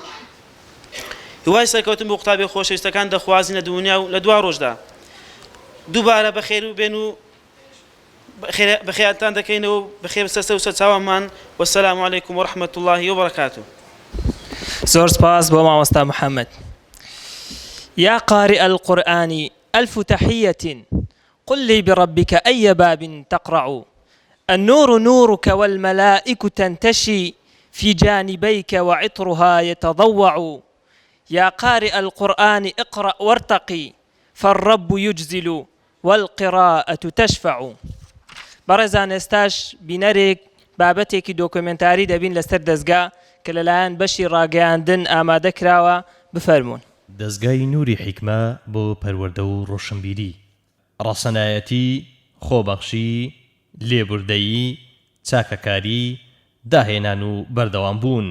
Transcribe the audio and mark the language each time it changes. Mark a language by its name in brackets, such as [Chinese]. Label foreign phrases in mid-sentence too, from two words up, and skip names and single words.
[Central Kurdish] هیوای سەرکەوتن بۆ قوتابی خۆشەویستەکان دەخوازین لە دنیا و لە دوا ڕۆژدا. دووبارە بەخێر و بێن و بەخێرتان دەکەینەوە بەخێر سەرسە و سەرچاومان. [Arabic] وەسەلام عەلەیکوم وەڕەحمەتوڵڵاهی وبەرەکاتوه. [Central Kurdish] زۆر سپاس بۆ مامۆستا محەممەد. [Arabic] يا قارئ القرآن ألف تحية قل لي بربك أي باب تقرع النور نورك والملائك تنتشي في جانبيك وعطرها يتضوع يا قارئ القرآن اقرأ وارتقي فالرب يجزل والقراءة تشفع. [Central Kurdish] بەڕێزان ئێستاش بینەرێک بابەتێکی دۆکومنتاری دەبین لەسەر دەستگا کە لەلایەن بەشی ڕاگەیاندن ئامادە کراوە. بفەرمونون. دەستگای نوری حیکمە بۆ پەروەردە و ڕۆشنبیری، ڕەسەنایەتی، خۆبەخشی، لێبوردەیی، چاکەکاری، داهێنان و بەردەوامبوون.